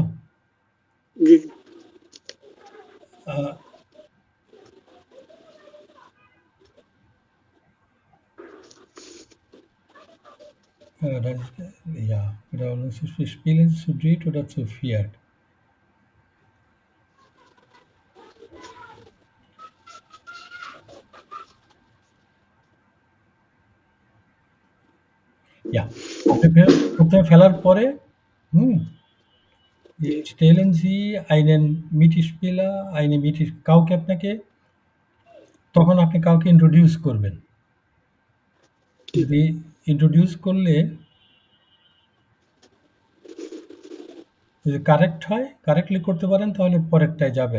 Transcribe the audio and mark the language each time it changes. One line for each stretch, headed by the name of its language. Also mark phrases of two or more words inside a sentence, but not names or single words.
Bangla: জি। আহ,
German: ja, Wiederholungs Spielen zu dritt oder zu viert? Ja,
Bangla: আপনি প্রথমে ফেলার পরে হুম
German: stellen Sie einen Mitspieler,
Bangla: কাউকে আপনাকে তখন আপনি কাউকে ইন্ট্রোডিউস করবেন। যদি ইন্ট্রোডিউস করলে যদি কারেক্ট হয়, কারেক্টলি করতে পারেন তাহলে পরেরটায় যাবেন।